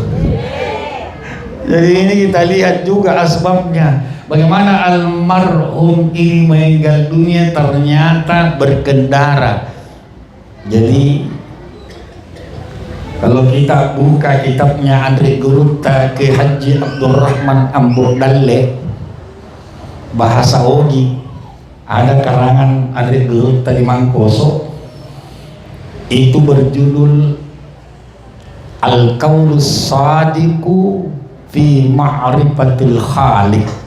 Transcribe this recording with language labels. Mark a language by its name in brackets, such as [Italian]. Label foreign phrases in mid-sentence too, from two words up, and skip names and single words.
[Indonesian] Jadi ini kita lihat juga asbabnya. Bagaimana almarhum ini meninggal dunia ternyata berkendara. Jadi kalau kita buka kitabnya Andre Gurutta ke Haji Abdurrahman Amburdalle bahasa Ogi, ada karangan Andre Gurutta di Mangkoso itu berjudul Al-Qaulus Sadiqu fi Ma'rifatil Khaliq.